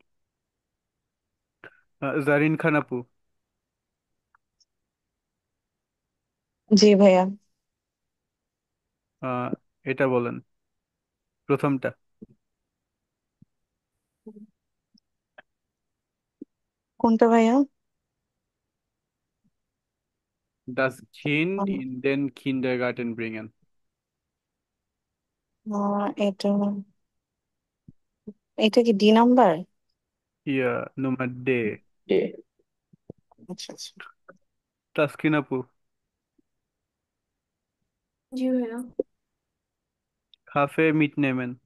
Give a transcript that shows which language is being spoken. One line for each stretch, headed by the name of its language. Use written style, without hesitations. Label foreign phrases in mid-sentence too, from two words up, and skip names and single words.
Bangla: জারিন খান আপু, জি ভাইয়া। আহ, এটা বলেন প্রথমটা। কোনটা ভাইয়া?
German: Das Kind in den Kindergarten bringen.
Bangla: এটা এটা কি ডি নাম্বার?
German: ইয়া Nummer D.
Bangla: বিয়ে। আচ্ছা আচ্ছা। তাসকিন আপু, জি ভাইয়া।
German: Kaffee mitnehmen.